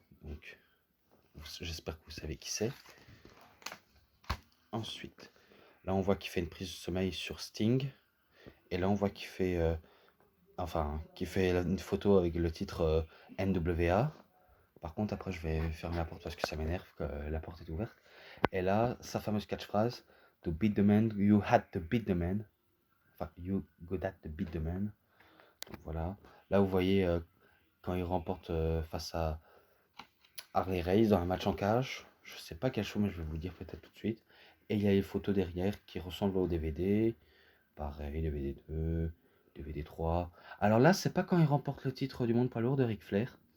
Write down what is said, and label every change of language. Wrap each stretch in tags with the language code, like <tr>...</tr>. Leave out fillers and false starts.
<fr>Donc, j'espère que vous savez qui c'est. Ensuite, là, on voit qu'il fait une prise de sommeil sur Sting. Et là, on voit qu'il fait, qu'il fait une photo avec le titre NWA. Par contre, après, je vais fermer la porte parce que ça m'énerve que la porte est ouverte. Et là, sa fameuse catchphrase</fr> <en>To beat the man, you had to beat the man. Enfin, you got to beat the man.</en> <fr>Donc voilà. Là, vous voyez quand il remporte face à Harley Race dans un match en cage. Je sais pas quel show, mais je vais vous le dire peut-être tout de suite. Et il y a les photos derrière qui ressemblent au DVD. Pareil, DVD 2, DVD 3. Alors là, c'est pas quand il remporte le titre du monde poids lourd de Ric Flair.</fr>